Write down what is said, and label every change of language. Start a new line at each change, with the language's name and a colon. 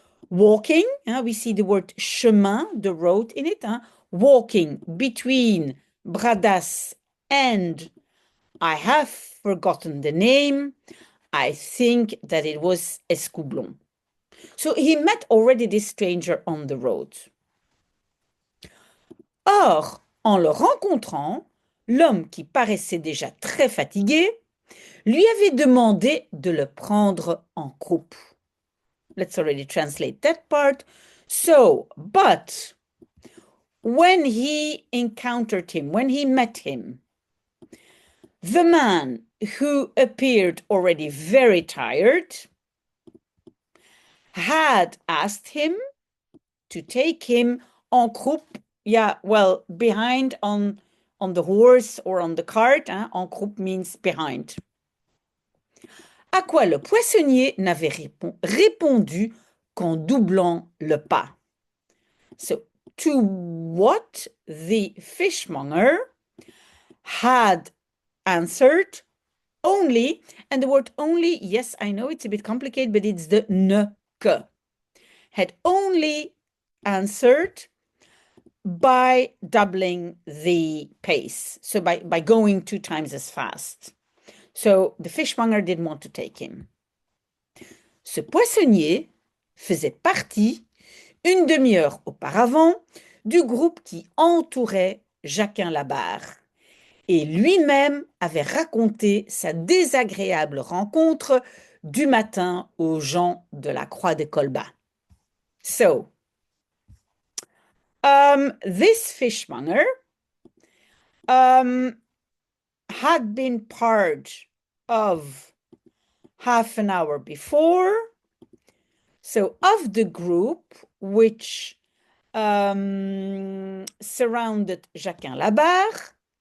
English: walking, we see the word chemin, the road in it, walking between Bradas and, I have forgotten the name, I think that it was Escoublon. So he met already this stranger on the road.
French: Or, en le rencontrant, l'homme qui paraissait déjà très fatigué lui avait demandé de le prendre en croupe.
English: Let's already translate that part. So, but when he encountered him, when he met him, the man who appeared already very tired had asked him to take him
French: en croupe,
English: yeah, well, behind on the horse or on the cart, en croupe means behind.
French: À quoi le poissonnier n'avait répondu qu'en doublant le pas.
English: So, to what the fishmonger had answered only, and the word only, yes, I know it's a bit complicated, but it's the ne que. Had only answered by doubling the pace, so by going 2 times as fast. So the fishmonger didn't want to take him.
French: Ce poissonnier faisait partie, une demi-heure auparavant, du groupe qui entourait Jacquin Labarre. Et lui-même avait raconté sa désagréable rencontre du matin aux gens de la Croix de Colbas.
English: So, this fishmonger had been part of half an hour before, so of the group which surrounded Jacquin Labarre,